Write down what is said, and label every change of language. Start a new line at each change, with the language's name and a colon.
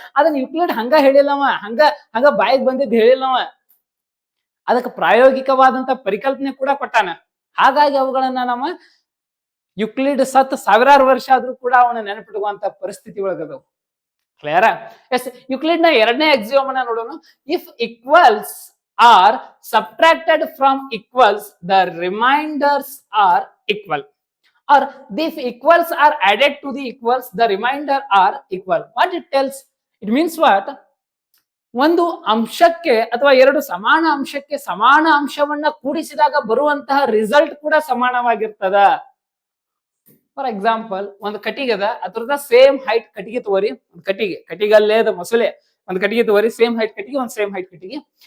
Kannada: ಅದನ್ನ ಯುಕ್ಲಿಡ್ ಹಂಗ ಹೇಳಿಲ್ಲವ, ಹಂಗ ಬಾಯಿಗೆ ಬಂದಿದ್ದು ಹೇಳಿಲ್ಲವ, ಅದಕ್ಕೆ ಪ್ರಾಯೋಗಿಕವಾದಂತ ಪರಿಕಲ್ಪನೆ ಕೂಡ ಕೊಟ್ಟಾನ. ಹಾಗಾಗಿ ಅವುಗಳನ್ನ ನಮ್ಮ ಯುಕ್ಲಿಡ್ ಸತ್ ಸಾವಿರಾರು ವರ್ಷ ಆದ್ರೂ ಕೂಡ ಅವನ ನೆನಪಿಡುವಂತ ಪರಿಸ್ಥಿತಿ ಒಳಗದವು. ಕ್ಲಿಯರ? ಎಸ್, ಯುಕ್ಲಿಡ್ ನ ಎರಡನೇ ಎಕ್ಸಿಯೋಮ್ ಅನ್ನ ನೋಡೋಣ.
English: If equals are subtracted from equals the remainders are equal, or if equals are added to the equals the remainder are equal. What it tells? It means what?
Kannada: ಒಂದು ಅಂಶಕ್ಕೆ ಅಥವಾ ಎರಡು ಸಮಾನ ಅಂಶಕ್ಕೆ ಸಮಾನ ಅಂಶವನ್ನ ಕೂಡಿಸಿದಾಗ ಬರುವಂತಹ ರಿಸಲ್ಟ್ ಕೂಡ ಸಮಾನವಾಗಿರ್ತದ.
English: for example,
Kannada: ಒಂದು ಕಟ್ಟಿಗೆ ಅದ, ಅದ್ರದ ಸೇಮ್ ಹೈಟ್ ಕಟ್ಟಿಗೆ ತಗೋರಿ, ಒಂದು ಕಟ್ಟಿಗಲ್ಲೇ ಅದ ಮೊಸಳೆ, ಒಂದು ಕಟ್ಟಿಗೆ ತಗೋರಿ, ಸೇಮ್ ಹೈಟ್ ಕಟ್ಟಿಗೆ, ಒಂದು ಸೇಮ್ ಹೈಟ್ ಕಟ್ಟಿಗೆ.